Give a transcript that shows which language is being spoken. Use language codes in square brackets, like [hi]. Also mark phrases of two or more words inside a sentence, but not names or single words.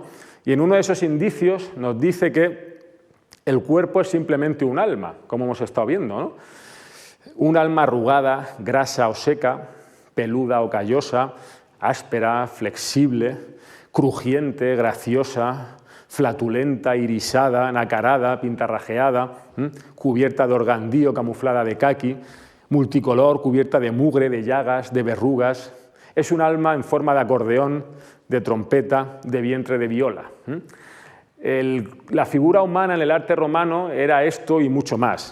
[es] Y en uno de esos indicios nos dice que el cuerpo es simplemente un alma, como hemos estado viendo, ¿no? Un alma arrugada, grasa o seca, peluda o callosa, áspera, flexible, crujiente, graciosa, flatulenta, irisada, nacarada, pintarrajeada, cubierta de organdío, camuflada de caqui, multicolor, cubierta de mugre, de llagas, de verrugas. Es un alma en forma de acordeón, de trompeta, de vientre de viola. La figura humana en el arte romano era esto y mucho más.